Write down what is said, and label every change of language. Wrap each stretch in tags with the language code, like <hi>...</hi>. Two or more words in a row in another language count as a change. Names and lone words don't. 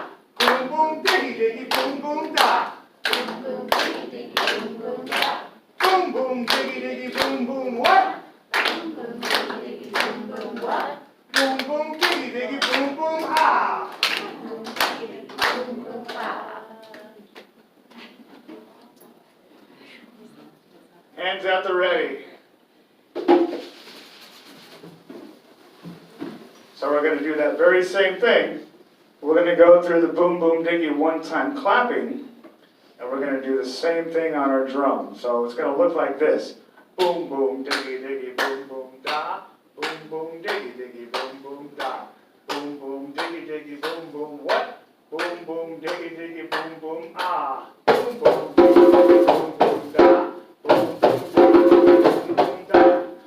<en>Boom, boom, diggy, diggy, boom, boom, da. Boom, boom, diggy, diggy, boom, boom, da. Boom, boom, diggy, diggy, boom, boom, what? Boom, boom, diggy, diggy, boom, boom, what? Boom, boom, diggy, diggy, boom, boom, ah. Boom, boom, diggy, diggy, boom, boom, ah. Hands at the ready. So we're going to do that very same thing. We're going to go through the boom, boom, diggy one-time clapping, and we're going to do the same thing on our drum. So it's going to look like this. Boom, boom, diggy, diggy, boom, boom, da. Boom, boom, diggy, diggy, boom, boom, da. Boom, boom, diggy, diggy, boom, boom, what? Boom, boom, diggy, diggy, boom, boom, ah. Boom, boom, diggy, diggy, boom, boom, da. Boom, boom, diggy, diggy, boom, boom, da.</en>